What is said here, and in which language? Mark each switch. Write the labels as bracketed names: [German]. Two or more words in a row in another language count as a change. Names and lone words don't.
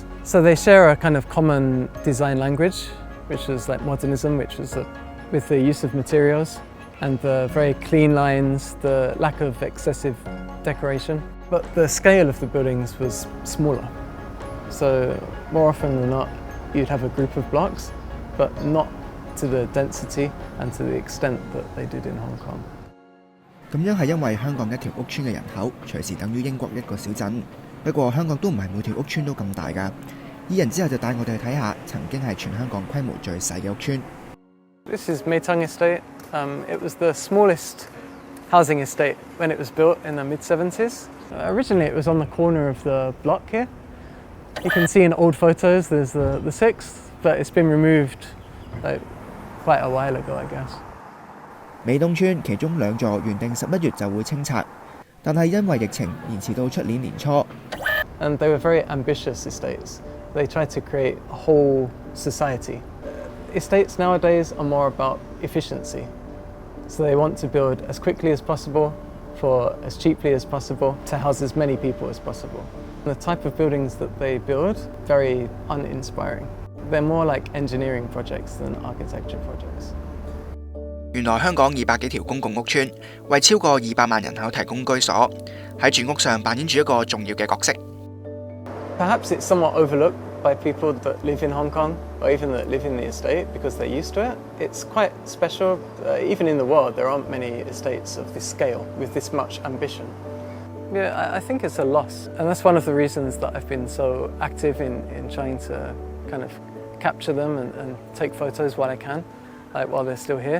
[English] So they share a kind of common design language, which is like modernism, which was with the use of materials and the very clean lines, the lack of excessive decoration. But the scale of the buildings was smaller. So more often than not, you'd have a group of blocks, but not to the density and to the extent that they did in Hong Kong. [Cantonese] 咁樣係因為香港一條屋邨嘅人口隨時等於英國一個小鎮。不過香港都唔係每條屋邨都咁大㗎。Iain之後就帶我哋去睇下曾經係全香港規模最細嘅屋邨。 [English] This is Maytung Estate. It was the smallest housing estate when it was built in the mid-70s. Originally it was on the corner of the block here. You can see in old photos there's the 6th, but it's been removed like, quite a while ago, I guess. [Cantonese] 美東邨其中2座原定11月就會清拆，但係因為疫情延遲到出年年初。 [English] And they were very ambitious estates. They tried to create a whole society. Estates nowadays are more about efficiency. So they want to build as quickly as possible for as cheaply as possible to house as many people as possible. The type of buildings that they build, very uninspiring. They're more like engineering projects than architecture projects. [Cantonese] 原來香港200幾條公共屋邨為超過200萬人口提供居所，喺住屋上扮演住一個重要嘅角色。 [English] Perhaps it's somewhat overlooked by people that live in Hong Kong or even that live in the estate because they're used to it. It's quite special. Even in the world, there aren't many estates of this scale with this much ambition. Yeah, I think it's a loss. And that's one of the reasons that I've been so active in trying to kind of capture them and take photos while I can, like while they're still here.